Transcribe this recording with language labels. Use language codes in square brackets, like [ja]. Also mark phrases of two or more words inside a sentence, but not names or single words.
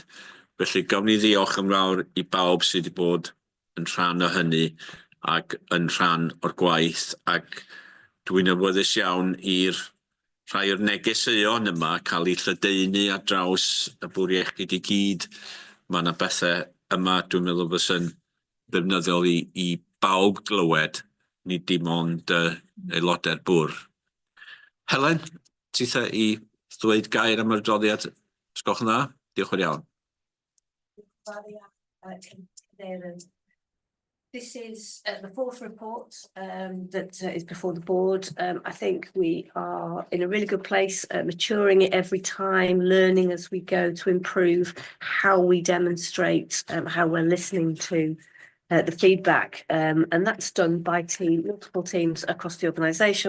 [cy] Felly gawn ni ddiolch yn fawr I bawb sydd wedi bod yn rhan o hynny ac yn rhan o'r gwaith, ac dwi'n awyddus iawn i'r rhai o'r negeseuon yma cael eu lledaenu ar draws y bwr iechyd I gyd. Mae yna bethau yma dwi'n meddwl fysa'n ddefnyddiol I bawb glywed, nid dim ond aelodau'r bwr. Helen, titha I ddweud gair am yr adroddiad? Sgwch yn dda? Diolch yn iawn. [en] This is the fourth report that is before the board. I think we are in a really good place, maturing it every time, learning as we go to improve how we demonstrate how we're listening to the feedback, and that's done by multiple teams across the organisation.